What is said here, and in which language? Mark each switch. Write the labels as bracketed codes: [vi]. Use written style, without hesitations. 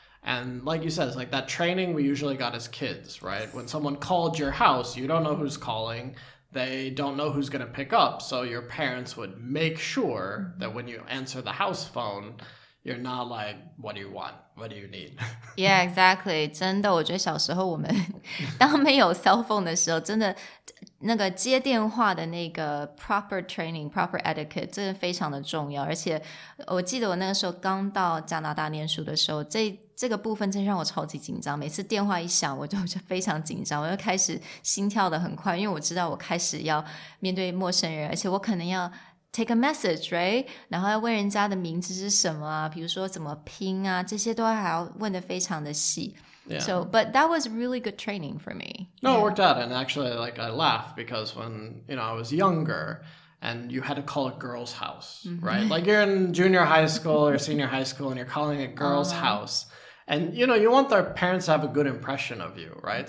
[en] And like you said, it's like that training we usually got as kids, right? When someone called your house, you don't know who's calling. They don't know who's going to pick up, so your parents would make sure that when you answer the house phone, you're not like, what do you want? What do you need? Yeah, exactly. [zh] 真的，我觉得小时候我们当没有 [en] cell phone [zh] 的时候，真的那个接电话的那个 [en] proper training, proper etiquette [zh] 真的非常的重要。而且我记得我那个时候刚到加拿大念书的时候，这个部分真让我超级紧张，每次电话一响我就非常紧张，我就开始心跳得很快，因为我知道我开始要面对陌生人，而且我可能要 [en] take a message, right? [zh] 然后要问人家的名字是什么啊，比如说怎么拼啊，这些都还要问得非常的细。 [en] Yeah. So, but that was really good training for me. No, it worked out. And actually, I laugh because when, I was younger and you had to call a girl's house, right? Like you're in junior high school or senior high school and you're calling a girl's house. And, you want their parents to have a good impression of you, right?